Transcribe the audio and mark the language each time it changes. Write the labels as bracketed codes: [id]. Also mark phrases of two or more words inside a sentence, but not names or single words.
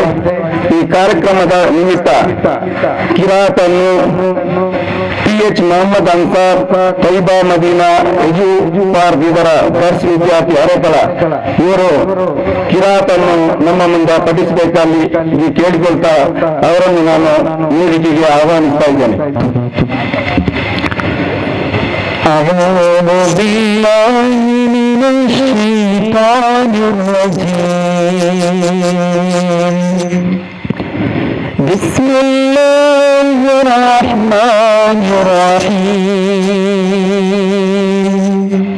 [kn] ಈ ಕಾರ್ಯಕ್ರಮದ ನಿಮಿತ್ತ ಕಿರಾತನ್ನು PH ಮೊಹಮ್ಮದ್ ಅನ್ಸಾರ್ ತೈಬಾ ಮದೀನಾ ಎಜುಪಾರ್ಕ್ ಇದರ ದರ್ಸ್ ವಿದ್ಯಾರ್ಥಿ ಅರೆಕಳ ಇವರು ಕಿರಾತನ್ನು ನಮ್ಮ ಮುಂದೆ ಪಠಿಸಬೇಕಲ್ಲಿ ಇದು ಕೇಳಿಕೊಳ್ತಾ ಅವರನ್ನು ನಾನು ವೇದಿಕೆಗೆ ಆಹ್ವಾನಿಸ್ತಾ ಇದ್ದೇನೆ. [ar] أعوذ بالله من الشيطان الرجيم. بسم الله الرحمن الرحيم.